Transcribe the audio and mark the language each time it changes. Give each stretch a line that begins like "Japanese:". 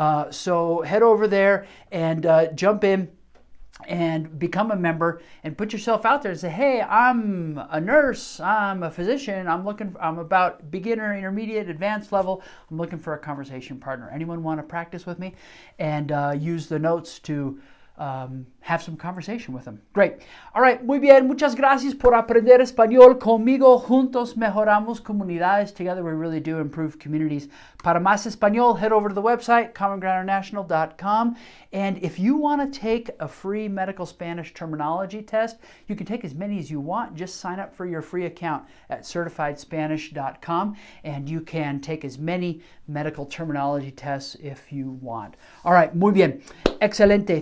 English: So head over there and jump in and become a member and put yourself out there and say, hey, I'm a nurse, I'm a physician, I'm about beginner, intermediate, advanced level. I'm looking for a conversation partner. Anyone want to practice with me? And use the notes to have some conversation with them. Great. All right,
Spanish: muy bien. Muchas gracias por aprender español conmigo. Juntos mejoramos comunidades.
English: Together we really do improve communities.
Spanish: Para más español,
English: head over to the website, commongroundinternational.com. And if you want to take a free medical Spanish terminology test, you can take as many as you want. Just sign up for your free account at certifiedspanish.com, and you can take as many medical terminology tests if you want. All right,
Spanish: muy bien. Excelente.